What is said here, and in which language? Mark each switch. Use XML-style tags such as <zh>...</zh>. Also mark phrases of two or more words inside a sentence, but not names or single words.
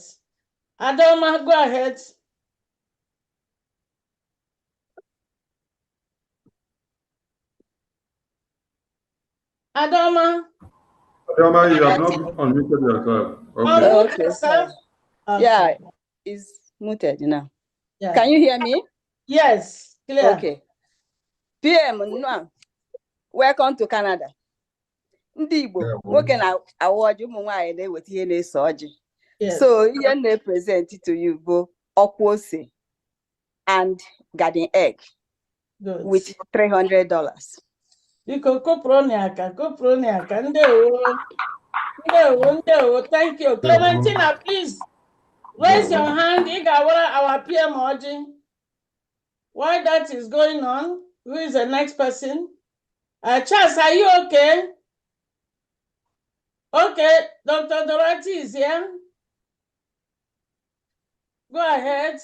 <en>Adoma, go ahead. Adoma. Adoma, you have not unmuted yourself. Okay. Okay, sir. Okay. Yeah, it's muted now. Yeah. Can you hear me? Yes, clear. Okay. PM, welcome to Canada.</en> <ig>Ndị Igbo, nwoke na award ụmụ nwaanyị na-eweta ihe na-eso ọjị. So ihe na-present</ig> <en>to you</en> <ig>bụ ọkwụ ose</ig> <en>and garden egg with $300.</en> <ig>Biko koproniaka, ndewo,</ig> <en>thank you. Clementina, please raise your hand. Igawara, our PM Oji. While that is going on, who is the next person? Charles, are you okay? Okay, Dr. Dorothy is here. Go ahead.</en>